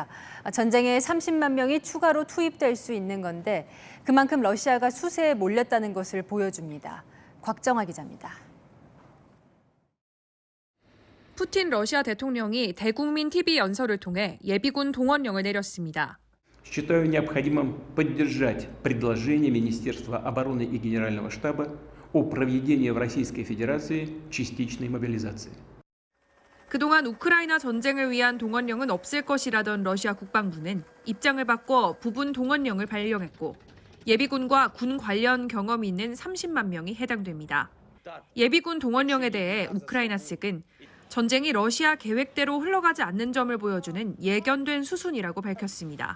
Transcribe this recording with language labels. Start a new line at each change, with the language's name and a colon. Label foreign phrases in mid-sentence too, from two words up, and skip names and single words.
Korean: 전쟁에 30만 명이 추가로 투입될 수 있는 건데 그만큼 러시아가 수세에 몰렸다는 것을 보여줍니다. 곽정아 기자입니다. 푸틴 러시아 대통령이 대국민 TV 연설을 통해 예비군 동원령을 내렸습니다.
Russian: Считаю необходимым поддержать предложение Министерства обороны и Генерального штаба о проведении в Российской Федерации частичной мобилизации.
Korean: 그동안 우크라이나 전쟁을 위한 동원령은 없을 것이라던 러시아 국방부는 입장을 바꿔 부분 동원령을 발령했고 예비군과 군 관련 경험이 있는 30만 명이 해당됩니다. 예비군 동원령에 대해 우크라이나 측은 전쟁이 러시아 계획대로 흘러가지 않는 점을 보여주는 예견된 수순이라고 밝혔습니다.